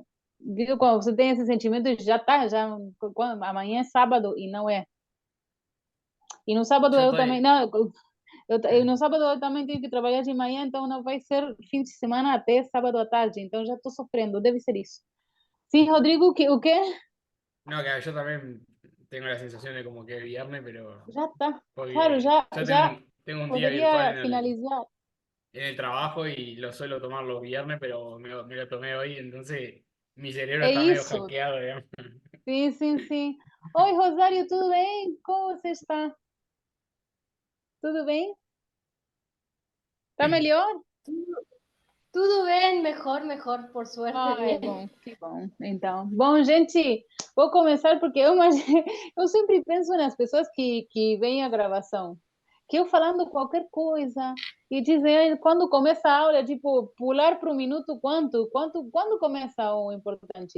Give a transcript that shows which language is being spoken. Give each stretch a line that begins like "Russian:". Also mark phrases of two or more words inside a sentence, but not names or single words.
Portuguese: Viu quando você tem esse sentimento de já tá, amanhã é sábado e não é. E no sábado
Spanish: Yo
Portuguese: eu também.
Spanish: estoy,
Portuguese: Não, no sábado eu também tenho que trabalhar de manhã, então não vai ser fim de semana até sábado à tarde. Então já estou sofrendo, deve ser isso. Sim, Rodrigo, o quê?
Spanish: no, que yo también tengo la sensación de como que es viernes, pero
Portuguese: Já está. Claro,
Spanish: porque
Portuguese: já,
Spanish: yo
Portuguese: já
Spanish: tengo un día virtual
Portuguese: poderia finalizar.
Spanish: en el trabajo y lo suelo tomar los viernes, pero me lo tomé hoy, entonces mi cerebro
Portuguese: É
Spanish: está medio
Portuguese: isso.
Spanish: hackeado, digamos.
Portuguese: Sim, sim, sim. Oi, Rosário, tudo bem? Como você está? Tudo bem? Tá melhor? Tudo bem,
Spanish: mejor, por suerte,
Portuguese: Ai,
Spanish: bien.
Portuguese: bom, que bom. Então, bom, gente, vou começar porque eu sempre penso nas pessoas que veem a gravação, que eu falando qualquer coisa e dizem, "Ai, quando começa a aula, tipo, pular para o minuto quando começa o importante?"